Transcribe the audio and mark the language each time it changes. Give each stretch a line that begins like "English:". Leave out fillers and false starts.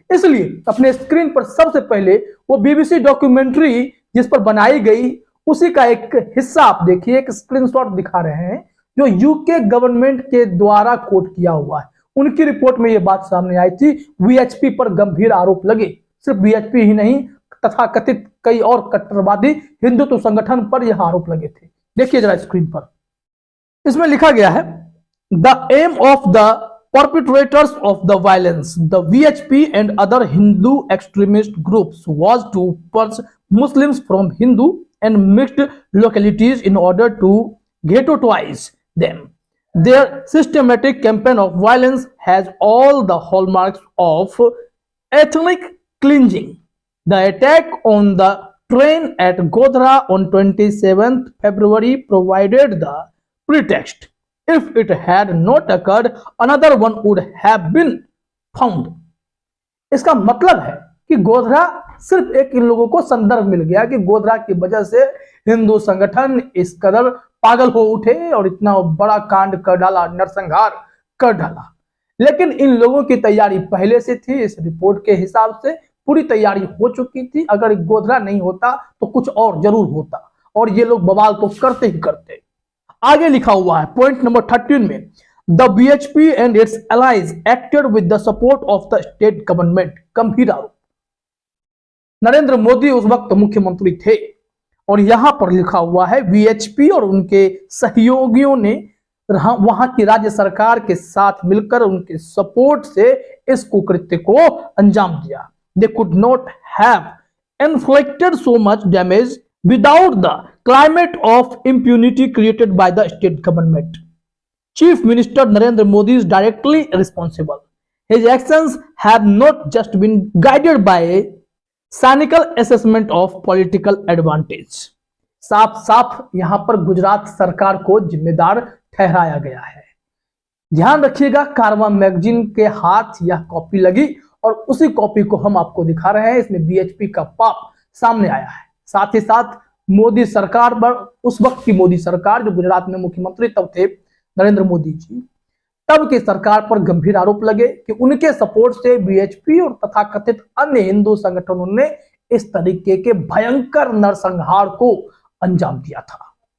Hindi: इसलिए अपने स्क्रीन पर सबसे पहले वो बीबीसी डॉक्यूमेंट्री जिस पर बनाई गई उसी का एक हिस्सा आप देखिए। एक स्क्रीनशॉट दिखा रहे हैं जो यूके गवर्नमेंट के द्वारा कोट किया हुआ है। उनकी रिपोर्ट में यह बात सामने आई थी, वीएचपी पर गंभीर आरोप लगे। सिर्फ वीएचपी ही नहीं, तथा कथित कई और कट्टरवादी हिंदुत्व संगठन पर यह आरोप लगे थे। देखिए जरा स्क्रीन पर, इसमें लिखा गया है,
English: The aim of the perpetrators of the violence, the VHP and other Hindu extremist groups was to purge Muslims from Hindu and mixed localities in order to ghettoize them. Their systematic campaign of violence has all the hallmarks of ethnic cleansing. The attack on the train at Godhra on 27th February provided the pretext. If it had not occurred, another one would have been found.
Hindi: इसका मतलब है कि गोधरा सिर्फ एक इन लोगों को संदर्भ मिल गया कि गोधरा की वजह से हिंदू संगठन इस कदर पागल हो उठे और इतना बड़ा कांड कर डाला, नरसंहार कर डाला। लेकिन इन लोगों की तैयारी पहले से थी। इस रिपोर्ट के हिसाब से पूरी तैयारी हो चुकी थी। अगर गोधरा नहीं होता तो कुछ और जरूर होता, और ये लोग बवाल तो करते ही करते। आगे लिखा हुआ है पॉइंट नंबर 13 में,
English: The VHP and its allies acted with the support of the state government.
Hindi: गंभीर आरोप। नरेंद्र मोदी उस वक्त मुख्यमंत्री थे और यहां पर लिखा हुआ है वीएचपी और उनके सहयोगियों ने वहां की राज्य सरकार के साथ मिलकर उनके सपोर्ट से इस कुकृत्य को अंजाम दिया।
English: They could not have inflicted so much damage without the climate of impunity created by the state government. Chief Minister Narendra Modi is directly responsible. His actions have not just been guided by a cynical assessment of political advantage.
Hindi: साफ साफ यहां पर गुजरात सरकार को जिम्मेदार ठहराया गया है। ध्यान रखिएगा, कारवां मैगजीन के हाथ यह कॉपी लगी और उसी कॉपी को हम आपको दिखा रहे हैं। इसमें बीएचपी का पाप सामने आया है। साथ ही साथ मोदी सरकार पर, उस वक्त की मोदी सरकार जो गुजरात में मुख्यमंत्री तब थे नरेंद्र मोदी जी, तब की सरकार पर गंभीर आरोप लगे कि उनके सपोर्ट से बीएचपी और तथाकथित अन्य हिंदू संगठनों ने इस तरीके के भयंकर नरसंहार को अंजाम दिया था।